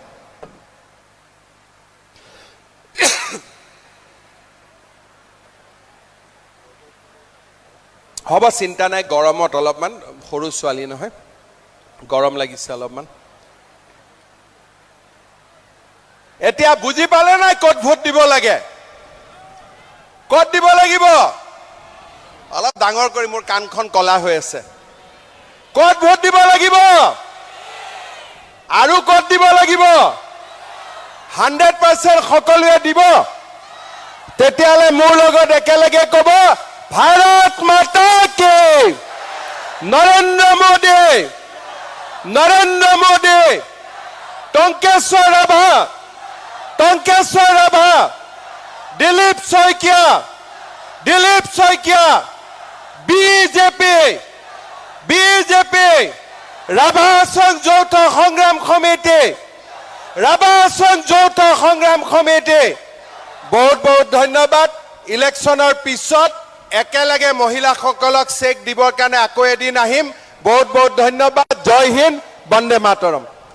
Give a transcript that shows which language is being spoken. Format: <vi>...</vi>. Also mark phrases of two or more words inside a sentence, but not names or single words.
<as>হ'ব চিন্তা নাই গৰমত অলপমান সৰু ছোৱালী নহয় গৰম লাগিছে অলপমান এতিয়া বুজি পালে নাই ক'ত ভোট দিব লাগে ক'ত দিব লাগিব অলপ ডাঙৰ কৰি মোৰ কাণখন কলা হৈ আছে ক'ত ভোট দিব লাগিব আৰু ক'ত দিব লাগিব 100% সকলোৱে দিব তেতিয়ালে মোৰ লগত একেলগে ক'ব</as> <hi>भारत माता के नरेंद्र</hi> <as>मोदी टंकेश्वर राभा दिलीप शइकिया बीजेपी राभा असम যৌথ সংগ্ৰাম সমিতি বহুত বহুত ধন্যবাদ इलेक्शনৰ পিছত একেলগে মহিলাসকলক চেক দিবৰ কাৰণে আকৌ এদিন আহিম বহুত বহুত ধন্যবাদ জয় হিন্দ বন্দে মাতৰম</as>